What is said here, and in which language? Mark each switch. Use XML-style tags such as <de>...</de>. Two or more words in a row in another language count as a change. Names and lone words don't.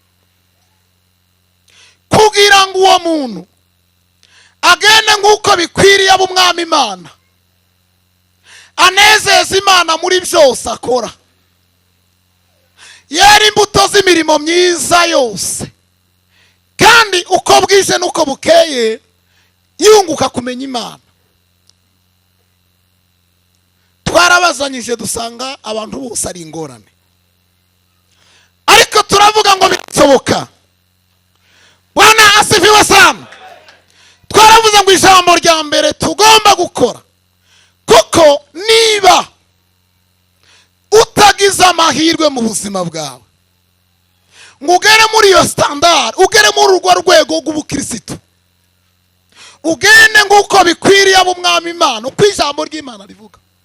<rw>kugira ngo uwo muntu agende nk'uko bikwiriye ab'umwami Imana, anezeza Imana muri byose akora, yera imbuto z'imirimo myiza yose, kandi uko bwije n'uko bukeye yunguka kumenya Imana. Twarabazanyije dusanga abantu bose ari ingorane, ariko turavuga ngo bisoboka.</rw> <sw>Bwana asifiwe sana.</sw> <rw>Twaravuze ngo ijambo rya mbere tugomba gukora, kuko niba utagize amahirwe mu buzima bwawe ngo ugere muri iyo standard, ugere muri urwo rwego rw'ubukristo, ugende nk'uko bikwiriye ab'umwami Imana, uko ijambo ry'Imana rivuga,</rw>